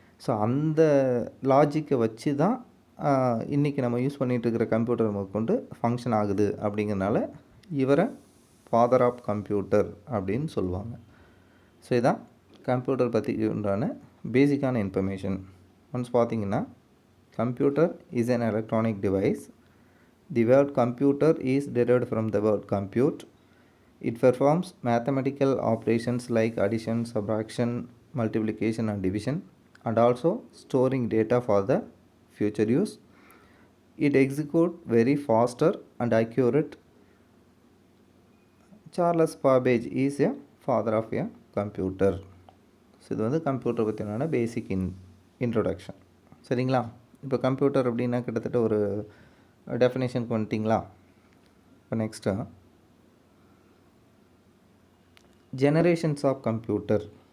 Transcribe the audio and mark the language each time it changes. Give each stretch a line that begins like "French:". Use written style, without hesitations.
Tamil: So அந்த லாஜிக்கை வச்சு தான் இன்றைக்கி நம்ம யூஸ் பண்ணிகிட்ருக்கிற கம்ப்யூட்டர் கொண்டு ஃபங்க்ஷன் ஆகுது. அப்படிங்கிறனால இவரை
English: father of computer
Tamil: அப்படின்னு சொல்லுவாங்க. ஸோ இதான் கம்ப்யூட்டர் பற்றி உண்டான பேசிக்கான இன்ஃபர்மேஷன்.
English: once
Tamil: பார்த்திங்கன்னா,
English: Computer is an electronic device. The word computer is derived from the word compute. It performs mathematical operations like addition, subtraction, multiplication and division, and also storing data for the future use. It executes very faster and accurate. Charles Babbage is a father of a computer.
Tamil: So இது வந்து computer பற்றியான பேசிக் introduction. சரிங்களா? இப்போ computer அப்படின்னா கிட்டத்தட்ட ஒரு டெஃபினேஷனுக்கு வந்துட்டிங்களா? இப்போ
English: Next generations of computer.